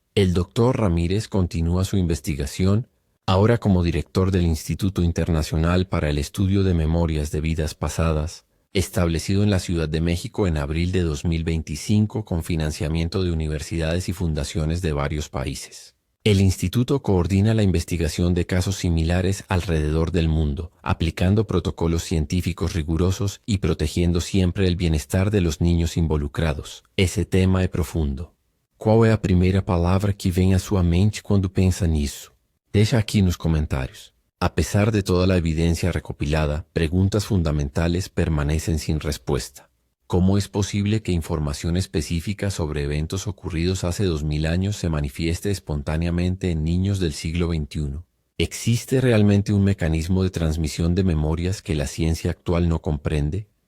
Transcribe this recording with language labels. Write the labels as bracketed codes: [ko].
[es] El doctor Ramírez continúa su investigación, ahora como director del Instituto Internacional para el Estudio de Memorias de Vidas Pasadas, establecido en la Ciudad de México en abril de 2025 con financiamiento de universidades y fundaciones de varios países. El instituto coordina la investigación de casos similares alrededor del mundo, aplicando protocolos científicos rigurosos y protegiendo siempre el bienestar de los niños involucrados. [pt] Esse tema é profundo. Qual é a primeira palavra que vem à sua mente quando pensa nisso? Deixa aqui nos comentários. [es] A pesar de toda la evidencia recopilada, preguntas fundamentales permanecen sin respuesta. ¿Cómo es posible que información específica sobre eventos ocurridos hace 2000 años se manifieste espontáneamente en niños del siglo XXI? ¿Existe realmente un mecanismo de transmisión de memorias que la ciencia actual no comprende?